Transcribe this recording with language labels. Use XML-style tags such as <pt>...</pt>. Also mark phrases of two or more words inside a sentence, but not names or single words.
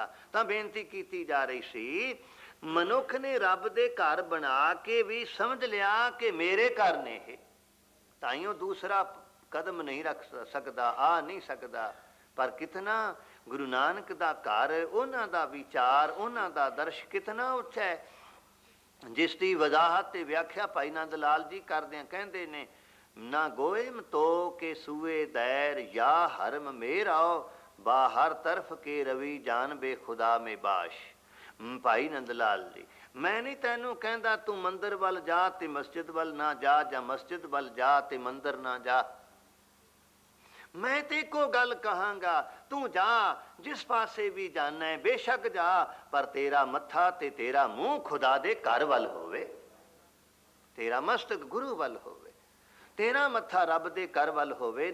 <pa>ਤਾਂ ਬੇਨਤੀ ਕੀਤੀ ਜਾ ਰਹੀ ਸੀ, ਮਨੁੱਖ ਨੇ ਰੱਬ ਦੇ ਘਰ ਬਣਾ ਕੇ ਵੀ ਸਮਝ ਲਿਆ ਕਿ ਮੇਰੇ ਘਰ ਨੇ ਇਹ, ਤਾਈਓ ਦੂਸਰਾ ਕਦਮ ਨਹੀਂ ਰੱਖ ਸਕਦਾ, ਆ ਨਹੀਂ ਸਕਦਾ। ਪਰ ਕਿਤਨਾ ਗੁਰੂ ਨਾਨਕ ਦਾ ਘਰ, ਉਹਨਾਂ ਦਾ ਵਿਚਾਰ, ਉਹਨਾਂ ਦਾ ਦਰਸ਼ ਕਿਤਨਾ ਉੱਚਾ ਹੈ, ਜਿਸ ਦੀ ਵਜ਼ਾਹਤ ਤੇ ਵਿਆਖਿਆ ਭਾਈ ਨੰਦ ਲਾਲ ਜੀ ਕਰਦਿਆਂ ਕਹਿੰਦੇ ਨੇ,</pa> <fa>نگویم تو که سوی دیر یا حرم مرو بهر طرف که روی جانب خدا می‌باش.</fa> <pa>ਭਾਈ ਨੰਦ ਲਾਲ ਜੀ, ਮੈਂ ਨਹੀਂ ਤੈਨੂੰ ਕਹਿੰਦਾ ਤੂੰ ਮੰਦਰ ਵੱਲ ਜਾ ਤੇ ਮਸਜਿਦ ਵੱਲ ਨਾ ਜਾ, ਜਾਂ ਮਸਜਿਦ ਵੱਲ ਜਾ ਤੇ ਮੰਦਰ ਨਾ ਜਾ। ਮੈਂ ਤੇ ਇੱਕੋ ਗੱਲ ਕਹਾਂਗਾ, ਤੂੰ ਜਾ ਜਿਸ ਪਾਸੇ ਵੀ ਜਾਣਾ ਹੈ ਬੇਸ਼ੱਕ ਜਾ, ਪਰ ਤੇਰਾ ਮੱਥਾ ਤੇ ਤੇਰਾ ਮੂੰਹ ਖੁਦਾ ਦੇ ਘਰ ਵੱਲ ਹੋਵੇ, ਤੇਰਾ ਮਸਤਕ ਗੁਰੂ ਵੱਲ ਹੋਵੇ, ਤੇਰਾ ਮੱਥਾ ਰੱਬ ਦੇ ਘਰ ਵੱਲ ਹੋਵੇ।</pa>